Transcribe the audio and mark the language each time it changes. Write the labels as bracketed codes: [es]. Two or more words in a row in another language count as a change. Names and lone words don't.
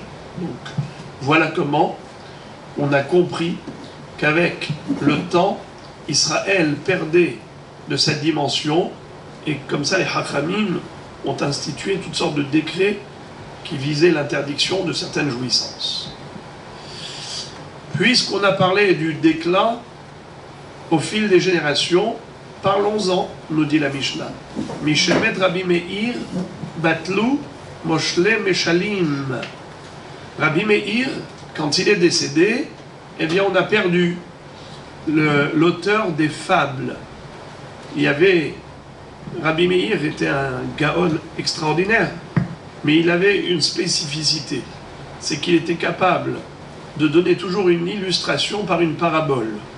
[fr] Donc voilà comment on a compris qu'avec le temps, Israël perdait de sa dimension, et comme ça les Hachamim ont institué toutes sortes de décrets qui visaient l'interdiction de certaines jouissances. Puisqu'on a parlé du déclin au fil des générations, parlons-en, nous dit la Mishnah. [he] משמת רבי מאיר בטלו מושלי משלים. [fr] Rabbi Meir, quand il est décédé, eh bien on a perdu l'auteur des fables. Il y avait... Rabbi Meir était un gaon extraordinaire, mais il avait une spécificité. C'est qu'il était capable de donner toujours une illustration par une parabole.